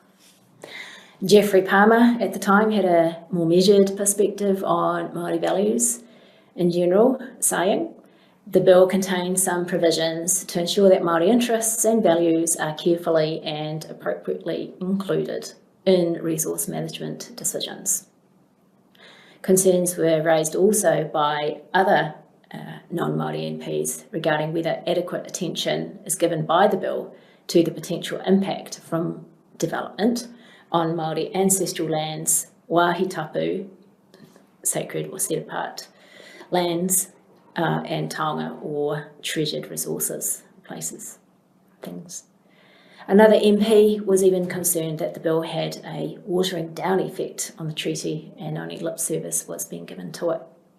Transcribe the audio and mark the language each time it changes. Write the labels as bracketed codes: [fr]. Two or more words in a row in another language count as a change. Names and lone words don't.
[en] Geoffrey Palmer at the time had a more measured perspective on Māori values in general, saying, the bill contains some provisions to ensure that Māori interests and values are carefully and appropriately included in resource management decisions. Concerns were raised also by other non-Māori MPs regarding whether adequate attention is given by the bill to the potential impact from development on Māori ancestral lands, [mi] wāhi tapu, [en] sacred or set apart lands, and taonga or treasured resources, places, things. Another MP was even concerned that the bill had a watering down effect on the treaty and only lip service was being given to it.